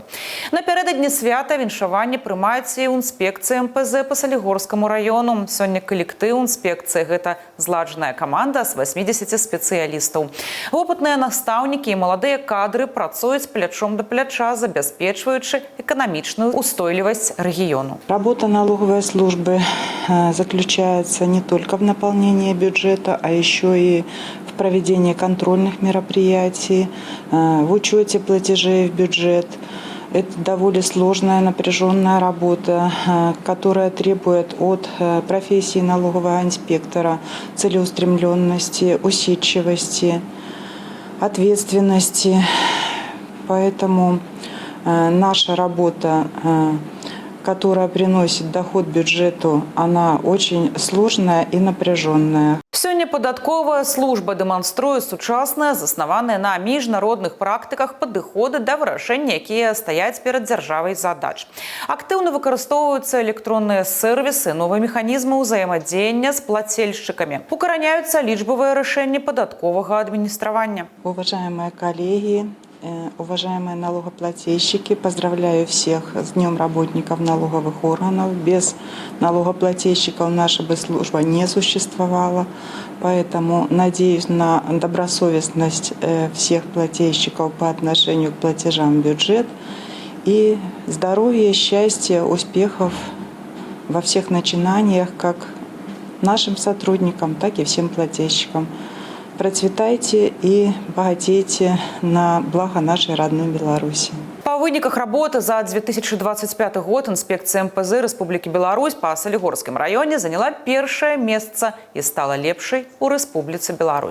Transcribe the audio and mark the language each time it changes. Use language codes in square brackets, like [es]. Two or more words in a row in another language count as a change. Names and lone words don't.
[be] Напярэдадні свята віншаванне прымаюць і ў інспекцыі МПЗ па Салігорскаму раёну. Сёння калектыў інспекцыі – гэта зладжаная каманда з 80 спецыялістаў. Вопытныя настаўнікі і маладыя кадры працуюць плячом да пляча, забяспечваючы эканамічную устойлівасць рэгіёну. [ru] Работа налоговой службы заключается не только в наполнении бюджета, а еще и в проведении контрольных мероприятий, в учете платежей в бюджет. Это довольно сложная, напряженная работа, которая требует от профессии налогового инспектора целеустремленности, усидчивости, ответственности. Поэтому наша работа, которая приносит доход бюджету, она очень сложная и напряженная. [be] Сёння падатковая служба дэманструе сучасныя, заснаваныя на міжнародных практыках падыходы да вырашэння, якія стаяць перад дзяржавай задач. Актыўна выкарыстоўваюцца электронныя сервісы, новыя механізмы ўзаемадзеяння з плацельшчыкамі. Укараняюцца лічбавыя рашэнні падатковага адміністравання. [ru] Уважаемые коллеги, уважаемые налогоплательщики, поздравляю всех с Днем работников налоговых органов. Без налогоплательщиков наша бы служба не существовала. Поэтому надеюсь на добросовестность всех плательщиков по отношению к платежам в бюджет. И здоровья, счастья, успехов во всех начинаниях, как нашим сотрудникам, так и всем плательщикам. Процветайте и богатейте на благо нашей родной Беларуси. [be] Па выніках работы за 2025 год інспекцыя МПЗ Рэспублікі Беларусь па Салігорскім раёне заняла першае месца і стала лепшай у Рэспубліцы Беларусь.